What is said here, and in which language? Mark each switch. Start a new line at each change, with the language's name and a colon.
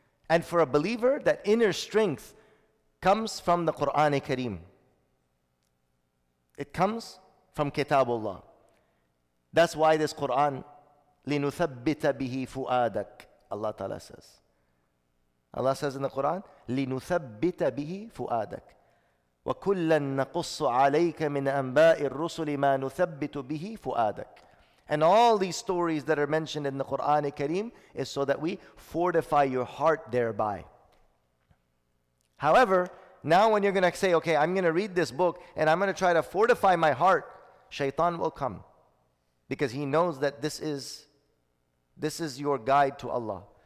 English: And for a believer, that inner strength comes from the Quran Kareem. It comes from Kitabullah. That's why this Quran,
Arabic: لِنُثَبِّتَ بِهِ فُؤَادَكَ,
English: Allah Ta'ala says. Allah says in the Quran,
Arabic: لِنُثَبِّتَ بِهِ فُؤَادَكَ وَكُلًّا نَقُصُّ عَلَيْكَ مِنْ أَنْبَاءِ الرُّسُلِ مَا نُثَبِّتُ بِهِ فُؤَادَكَ.
English: And all these stories that are mentioned in the Quran Kareem is so that we fortify your heart thereby. However, now when you're going to say, okay, I'm going to read this book and I'm going to try to fortify my heart, shaitan will come. Because he knows that this is your guide to Allah.